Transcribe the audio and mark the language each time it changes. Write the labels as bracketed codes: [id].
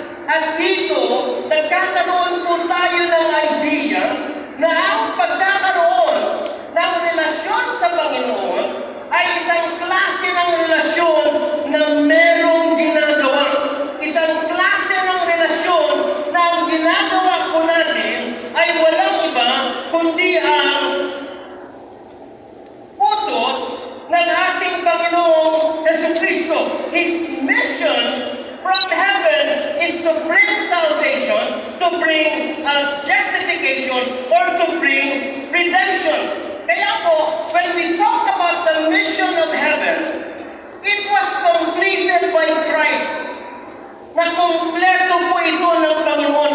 [tl] At dito, nagkakaroon po tayo ng idea na ang pagkakaroon ng relasyon sa Panginoon ay isang klase ng relasyon na merong ginagawa. Isang klase ng relasyon na ang ginagawa po natin ay walang iba kundi ang utos ng ating Panginoong Jesucristo. [en] His mission from heaven is to bring salvation, to bring justification, or to bring redemption. [tl] Kaya po, [en] when we talk about the mission of heaven, it was completed by Christ. [tl] Na kompleto po ito ng Panginoon.